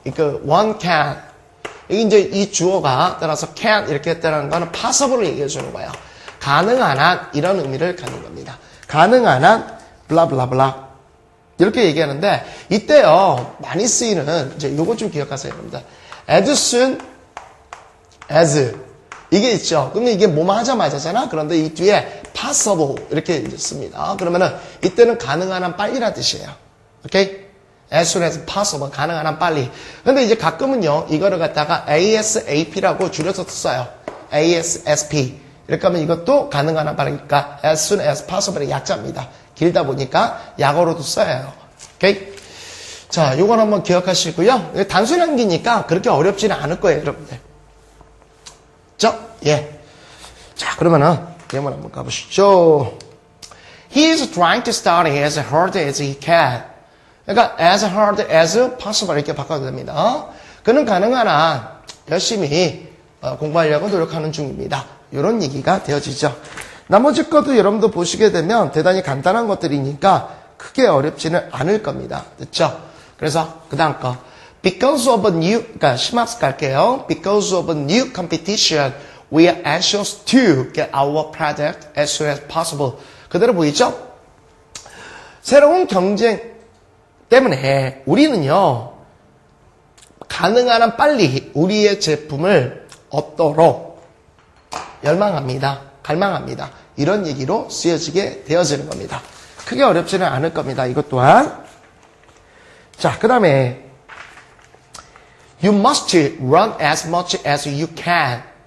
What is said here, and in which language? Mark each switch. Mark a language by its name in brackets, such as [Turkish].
[Korean] 그 one can 이게 이제 이 주어가 따라서 can 이렇게 했다는 거는 possible을 얘기해 주는 거예요. 가능한 한 이런 의미를 갖는 겁니다. 가능한 한 블라블라블라 이렇게 얘기하는데 이때요 많이 쓰이는 이제 요거 좀 기억하세요, 여러분들. as soon as 이게 있죠. 근데 이게 뭐뭐 하자마자잖아. 그런데 이 뒤에 possible 이렇게 이제 씁니다. 그러면은 이때는 가능한 한 빨리란 뜻이에요. 오케이? [English] as soon as possible [Korean] 가능한 한 빨리. 근데 이제 가끔은요 이거를 갖다가 ASAP라고 줄여서 써요. ASAP. 이렇게 하면 이것도 가능한 한 빠르니까 as soon as possible의 약자입니다. 길다 보니까 약어로도 써요. 오케이? 자, 요건 한번 기억하시고요. 단순한 기니까 그렇게 어렵지는 않을 거예요, 여러분들. 예. 자, 그러면은 예문 한번 가보시죠. [English] He is trying to study as hard as he can. [Korean] 그러니까 [English] as hard as possible [Korean] 이렇게 바꿔도 됩니다. 그는 가능한 한 열심히 공부하려고 노력하는 중입니다. 이런 얘기가 되어지죠. 나머지 것도 여러분도 보시게 되면 대단히 간단한 것들이니까 크게 어렵지는 않을 겁니다. 됐죠? 그래서 그 다음 거 [English] Because of a new, [Korean] 그러니까 심학습 갈게요. [English] Because of a new competition, we are anxious to get our product as soon as possible. [Korean] 그대로 보이죠? 새로운 경쟁 때문에 우리는요 가능한 한 빨리 우리의 제품을 얻도록 열망합니다. 갈망합니다. 이런 얘기로 쓰여지게 되어지는 겁니다. 크게 어렵지는 않을 겁니다. 이것 또한. 자, 그 다음에 [English] You must run as much as you can.